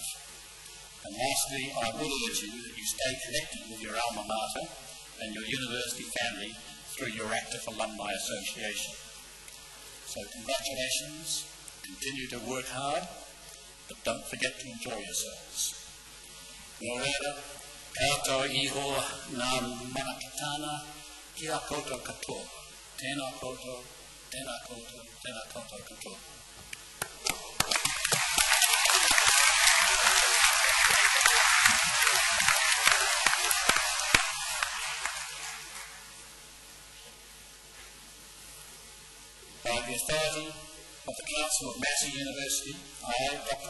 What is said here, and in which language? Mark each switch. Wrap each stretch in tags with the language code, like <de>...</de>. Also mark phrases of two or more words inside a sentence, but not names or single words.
<en>And lastly, I would urge you that you stay connected with your alma mater and your university family through your active alumni association. So congratulations, continue to work hard, but don't forget to enjoy yourselves.</en> <mi>Nō reira, katoa iho ngā manakitana kia koutou katoa. Tēnā koutou, tēnā koutou, tēnā koutou katoa.</mi> <en>By the authority of the Council of Massey University, I, Dr.</en>